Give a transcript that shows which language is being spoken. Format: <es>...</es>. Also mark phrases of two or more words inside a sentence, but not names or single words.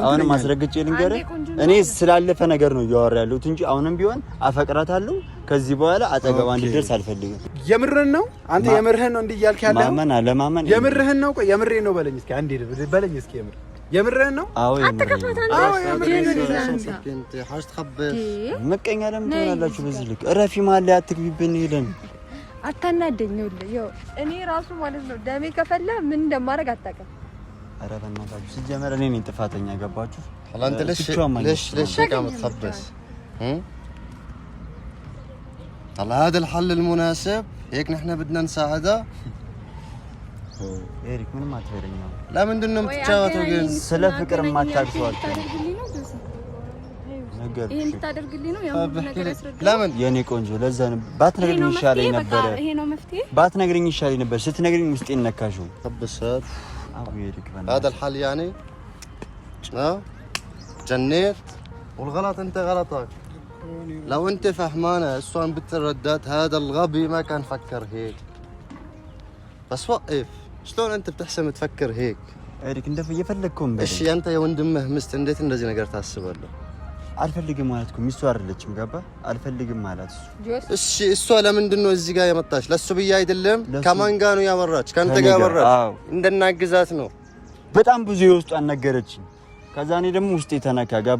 <am>አሁን ማስረግጬ ልንገርህ እኔ ስላለፈ ነገር ነው እያወራ ያለሁት እንጂ አሁንም ቢሆን አፈቅራታለሁ ከዚህ በኋላ አጠገቧ እንድደርስ አልፈልግም የምርህን ነው አንተ የምርህን ነው እንዴ እያልክ ያለው ማመን አለማመን የምርህን ነው ቆይ የምርህን ነው በለኝ እስኪ አንዴ በለኝ እስኪ የምርህን ነው አዎ የምርህን</am> <ar>انت حاج تخبر</ar> <am>መቀኛ ለምን ትሆናላችሁ በዚህ ልክ ረፊ ማለ አትግቢብን ሄደን አታናደኝ ይኸው እኔ ራሱ ማለት ነው ደሜ ከፈለ ምን እንደማደርግ አታውቅም ኧረ በእናታችሁ ሲጀመር እኔ ነኝ ጥፋተኛ ገባችሁ</am> <ar>هلا انت ليش هيك عم تخبص؟ هلا هذا الحل المناسب هيك نحن بدنا نساعدها.</ar> <am>ኤሪክ ምንም አትበለኝ። ለምን እንደሆነ የምትጫወተው ግን ስለ ፍቅር ማታቅሰዋል ነገር ይሄን እንድታደርግልኝ ነው ያው ነገር ያስረዳል። ለምን የኔ ቆንጆ ለዛ ነው ባትነግሪኝ ይሻለኝ ነበር። ይሄ ነው መፍትሄ። ባትነግሪኝ ይሻለኝ ነበር። ስትነግሪኝ ውስጤን ነካሽው።</am> <ar>خبصت</ar> <am>አቡ ኤሪክ</am> <ar>هذا الحل يعني جنيت والغلط انت غلطك. لو انت فهمانه السؤال بتردد هذا الغبي ما كان فكر هيك. بس وقف شلون انت بتحسن تفكر هيك؟</ar> <am>ኤሪክ እንደፈ የፈለግከውን በል። እሺ አንተ የወንድምህ ሚስት እንዴት እንደዚህ ነገር ታስባለህ? አልፈልግም ማለት እኮ ሚስቱ አይደለችም ገባ? አልፈልግም ማለት እሺ እሷ ለምንድን ነው እዚህ ጋር የመጣች? ለሱ ብዬ አይደለም። ከማን ጋር ነው ያወራች? ካንተ ጋር ያወራች? እንደናግዛት ነው። በጣም ብዙ የውስጧን ነገረችኝ። ከዛ እኔ ደግሞ ውስጤ ተነካ ገባ?</am>